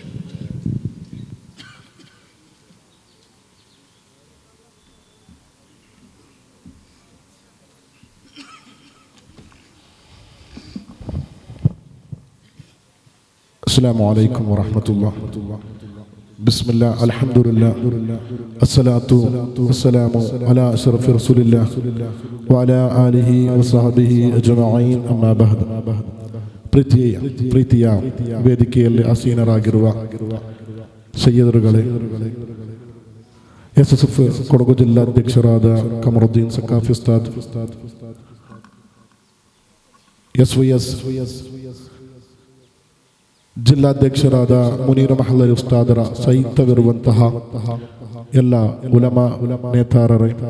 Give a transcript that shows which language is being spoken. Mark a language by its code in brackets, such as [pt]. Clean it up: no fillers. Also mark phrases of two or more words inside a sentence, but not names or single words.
[ar] السلام عليكم ورحمة الله. بسم الله الحمد لله الصلاة والسلام على أشرف رسول الله وعلى آله وصحبه أجمعين أما بعد. [kn] ಪ್ರೀತಿಯ ವೇದಿಕೆಯಲ್ಲಿ ಆಸೀನರಾಗಿರುವ ಸಯ್ಯದರುಗಳೇ, SSF ಕೊಡಗು ಜಿಲ್ಲಾಧ್ಯಕ್ಷರಾದ ಕಮರುದ್ದೀನ್ ಸಕಾಫಿ ಉಸ್ತಾದ್, SYS ಜಿಲ್ಲಾಧ್ಯಕ್ಷರಾದ ಮುನೀರ್ ಮಹದರಿ ಉಸ್ತಾದರ ಸಹಿತವಿರುವಂತಹ ಎಲ್ಲ ಉಲಮಾ ನೇತಾರರೇ,